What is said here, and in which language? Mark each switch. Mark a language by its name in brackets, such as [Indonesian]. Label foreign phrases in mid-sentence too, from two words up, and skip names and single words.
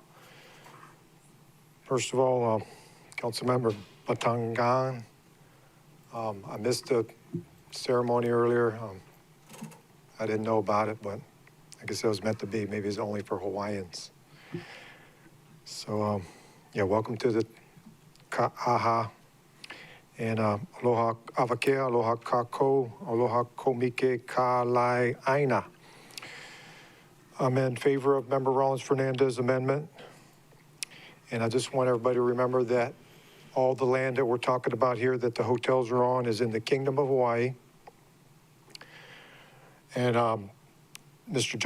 [English] First of all, Councilmember Batangan, I missed the ceremony earlier. I didn't know about it, but I guess it was meant to be. Maybe it's only for Hawaiians. So, yeah, welcome to the Ka'aha. [Hawaiian] And aloha avakea, aloha kako, aloha komike ka lai aina. [English] I'm in favor of Member Rollins Fernandez's amendment. And I just want everybody to remember that all the land that we're talking about here that the hotels are on is in the Kingdom of Hawaii. And Mr.